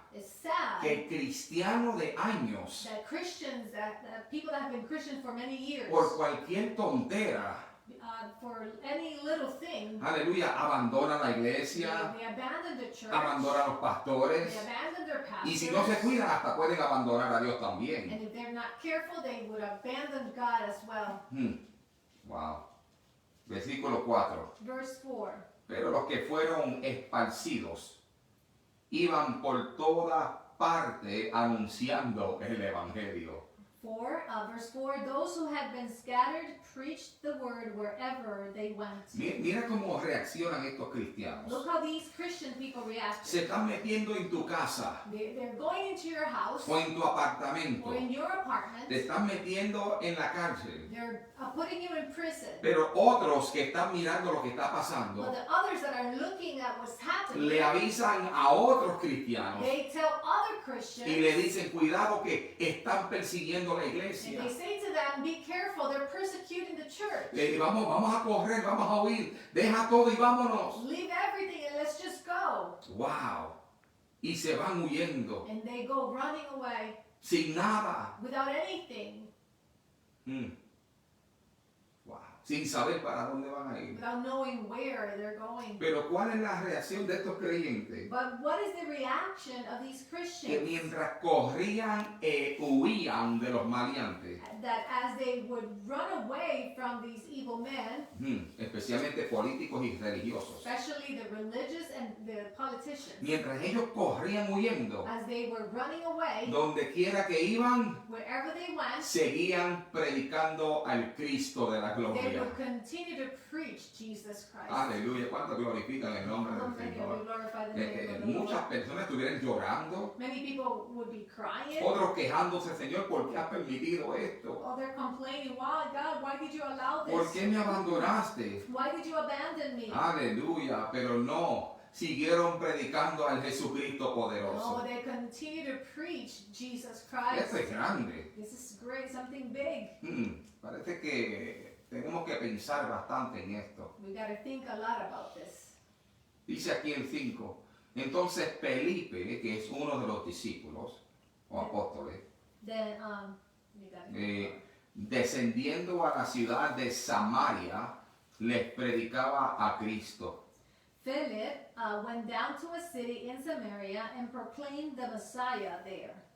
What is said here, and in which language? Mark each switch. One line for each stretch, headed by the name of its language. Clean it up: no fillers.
English: It's sad
Spanish: que cristianos de años,
English: that Christians, that people that have been Christians for many years,
Spanish: por cualquier tontera,
English: for any little thing,
Spanish: aleluya, abandonan la iglesia,
English: they abandon the church,
Spanish: abandonan los pastores,
English: they abandon their pastors,
Spanish: y si no se cuidan hasta pueden abandonar a Dios también.
English: and if they're not careful, they would abandon God as well.
Spanish: Wow. Versículo 4.
English: Verse 4.
Spanish: Pero los que fueron esparcidos iban por toda parte anunciando el evangelio.
English: Verse 4, those who had been scattered preached the word wherever they went.
Spanish: Mira cómo reaccionan estos cristianos.
English: Look how these Christian people reacted.
Spanish: Se están metiendo en tu casa
English: They're going into your house o en tu apartamento. or in your apartment.
Spanish: Te están metiendo en la cárcel.
English: They're putting you in prison.
Spanish: Pero otros que están mirando lo que está pasando,
English: the others that are looking at what's happening,
Spanish: le avisan a otros cristianos
English: they tell other Christians,
Spanish: y le dicen, cuidado que están persiguiendo la
English: and
Spanish: iglesia.
English: they say to them, be careful, they're persecuting the church.
Spanish: Vamos a correr, vamos a huir, deja todo y vámonos.
English: Leave everything and let's just go.
Spanish: Wow. Y se van huyendo
English: And they go running away
Spanish: sin nada.
English: without anything, Wow.
Spanish: Sin saber para dónde van a ir.
English: without knowing where they're going.
Spanish: Pero ¿cuál es la reacción de estos creyentes?
English: But what is the reaction of these
Spanish: Que
English: Christians?
Spanish: mientras corrían huían de los maleantes,
English: That as they would run away from these evil men,
Spanish: especialmente políticos y religiosos,
English: especially the religious and the politicians,
Spanish: mientras ellos corrían huyendo,
English: as they were running away,
Spanish: donde quiera que iban,
English: wherever they went,
Spanish: seguían predicando al Cristo de la
English: they
Spanish: gloria.
English: would continue to preach Jesus Christ.
Spanish: Aleluya, ¿cuánto glorifican el nombre
English: How many
Spanish: Señor?
English: will glorify the name of the
Spanish: Muchas
English: Lord?
Spanish: personas estuvieran llorando,
English: Many people would be crying.
Spanish: otros quejándose, Señor, ¿por qué has permitido esto?
English: Oh, they're complaining, wow, God, why did you allow
Spanish: ¿Por
English: this?
Spanish: qué me abandonaste?
English: Why did you abandon me?
Spanish: Aleluya, pero no, siguieron predicando al Jesucristo
English: No,
Spanish: poderoso.
English: they continue to preach Jesus Christ.
Spanish: Esto es grande.
English: This is great, something big.
Spanish: Parece que tenemos que pensar bastante en esto.
English: We got to think a lot about this.
Spanish: Dice aquí el 5. Entonces Felipe, que es uno de los discípulos o apóstoles,
English: Then, you got to
Spanish: descendiendo a la ciudad de Samaria, les predicaba a Cristo.
English: Philip went down to a city in Samaria and proclaimed the Messiah there.